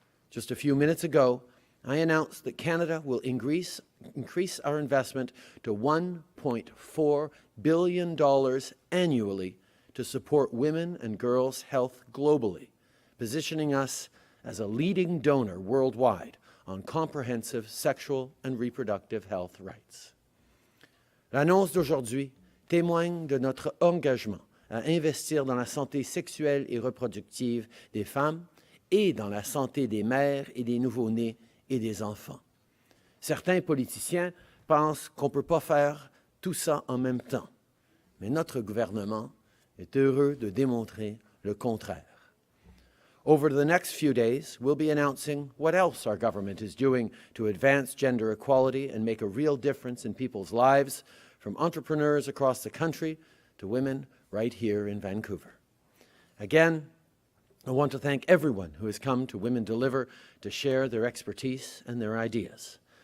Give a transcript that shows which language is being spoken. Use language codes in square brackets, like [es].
[en] Just a few minutes ago, I announced that Canada will increase our investment to $1.4 billion annually to support women and girls' health globally, positioning us as a leading donor worldwide on comprehensive sexual and reproductive health rights. [fr] L'annonce d'aujourd'hui témoigne de notre engagement à investir dans la santé sexuelle et reproductive des femmes et dans la santé des mères et des nouveau-nés et des enfants. Certains politiciens pensent qu'on ne peut pas faire tout ça en même temps, mais notre gouvernement est heureux de démontrer le contraire. [en] Over the next few days, we'll be announcing what else our government is doing to advance gender equality and make a real difference in people's lives, from entrepreneurs across the country to women right here in Vancouver. Again, I want to thank everyone who has come to Women Deliver to share their expertise and their ideas.